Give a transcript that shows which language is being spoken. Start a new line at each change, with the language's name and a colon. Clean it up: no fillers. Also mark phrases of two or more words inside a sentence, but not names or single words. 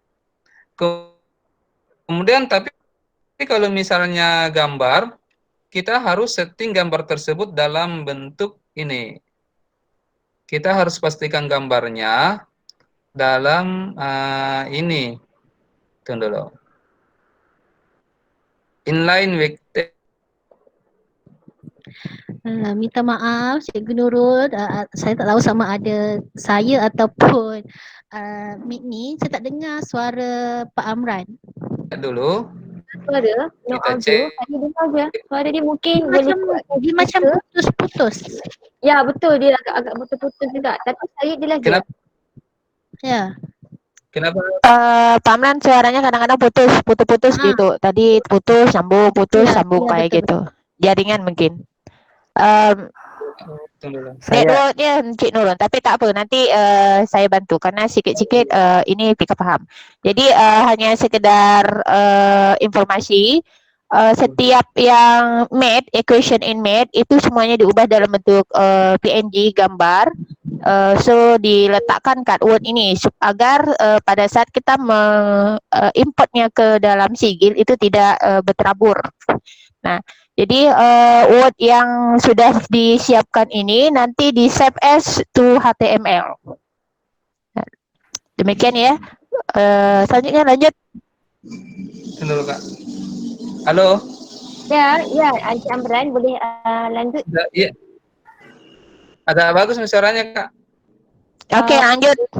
Indonesian: Kemudian tapi kalau misalnya gambar, kita harus setting gambar tersebut dalam bentuk ini. Kita harus pastikan gambarnya dalam ini. Tunggu dulu.
English: Inline with text.
Malay: Minta maaf Cikgu Nurul, saya tak tahu sama ada saya ataupun Mik ni, saya tak dengar suara Pak Amran. Dulu Suara, no kita audio, cek. tadi dengar je. Suara dia mungkin Dia macam putus-putus. Ya betul, dia agak putus-putus juga. Tapi saya dia lagi. Kenapa? Ya. Kenapa?
Indonesian: Pak Amran suaranya kadang-kadang putus-putus gitu. Tadi putus, sambung, putus, Ya, sambung ya, kayak betul, gitu. Jaringan mungkin. Tunggu dulu.
Malay: Networknya Cik Nurul, tapi tak apa, nanti saya bantu karena sikit-sikit ini Pika faham.
Indonesian: Jadi hanya sekedar informasi, setiap yang math,
English: equation in math
Indonesian: itu semuanya diubah dalam bentuk PNG gambar.
Malay: So diletakkan kat Word ini agar pada saat kita importnya ke dalam Sigil itu tidak berterabur.
Indonesian: Nah, jadi Word yang sudah disiapkan ini nanti di
English: save as to HTML.
Indonesian: Nah, demikian ya. Selanjutnya lanjut. Tunggu dulu, Kak. Halo? Ya, Encik Amran boleh lanjut. Iya. Agak bagus nih suaranya, Kak. Oke, lanjut.